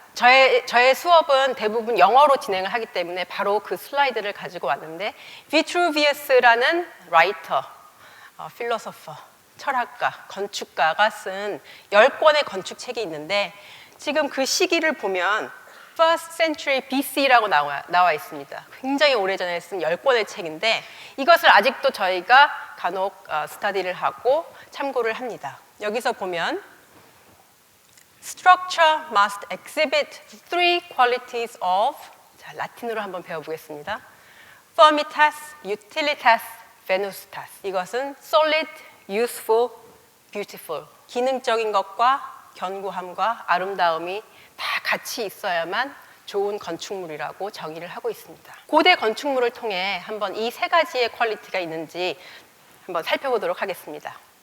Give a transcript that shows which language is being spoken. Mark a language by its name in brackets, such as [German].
[Korean] 저의 수업은 대부분 영어로 진행을 하기 때문에 바로 그 슬라이드를 가지고 왔는데, 비트루비우스라는 라이터, 필로소퍼, 철학가, 건축가가 쓴 10권의 건축책이 있는데, 지금 그 시기를 보면 [English] First Century BC [Korean] 라고 나와 있습니다. 굉장히 오래전에 쓴 10권의 책인데, 이것을 아직도 저희가 간혹 스터디를 하고 참고를 합니다. [English] 여기서 보면 Structure must exhibit three qualities of, [Korean] 라틴어로 한번 배워보겠습니다. [Latin] Firmitas, Utilitas, Venustas. [Korean] 이것은 [English] solid, useful, beautiful. [Korean] 기능적인 것과 견고함과 아름다움이 다 같이 있어야만 좋은 건축물이라고 정의를 하고 있습니다. 고대 건축물을 통해 한번 이 세 가지의 퀄리티가 있는지 한번 살펴보도록 하겠습니다.